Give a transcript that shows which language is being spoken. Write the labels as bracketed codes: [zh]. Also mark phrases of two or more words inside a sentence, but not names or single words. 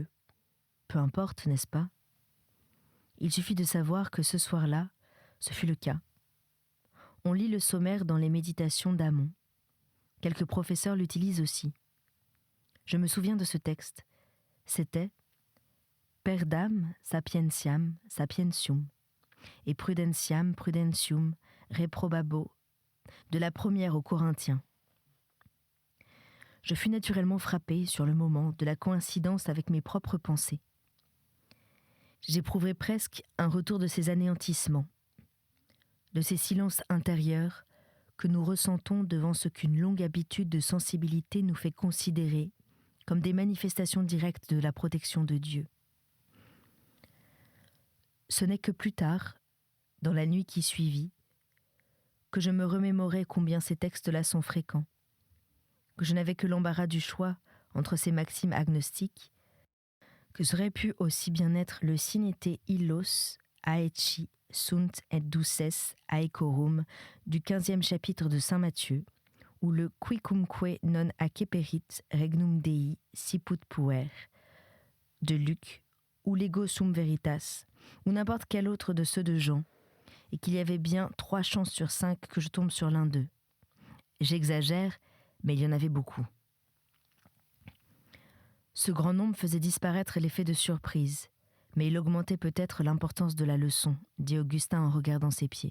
[fr] Peu importe, n'est-ce pas ? Il suffit de savoir que ce soir-là, ce fut le cas. On lit le sommaire dans les méditations d'Amon. Quelques professeurs l'utilisent aussi. Je me souviens de ce texte. C'était « [la] Perdam sapientiam sapientium et prudentiam prudentium reprobabo [fr] » de la première aux Corinthiens. Je fus naturellement frappé sur le moment de la coïncidence avec mes propres pensées. J'éprouverais presque un retour de ces anéantissements, de ces silences intérieurs que nous ressentons devant ce qu'une longue habitude de sensibilité nous fait considérer comme des manifestations directes de la protection de Dieu. Ce n'est que plus tard, dans la nuit qui suivit, que je me remémorais combien ces textes-là sont fréquents, que je n'avais que l'embarras du choix entre ces maximes agnostiques, que ça aurait pu aussi bien être le [la] sinete illos aeci sunt et duces aecorum [fr] du 15e chapitre de saint Matthieu, ou le [la] quicumque non acceperit regnum Dei siput puer [fr] de Luc, ou l' [la] ego sum veritas, [fr] ou n'importe quel autre de ceux de Jean, et qu'il y avait bien 3 chances sur 5 que je tombe sur l'un d'eux. J'exagère, mais il y en avait beaucoup. Ce grand nombre faisait disparaître l'effet de surprise, mais il augmentait peut-être l'importance de la leçon, dit Augustin en regardant ses pieds.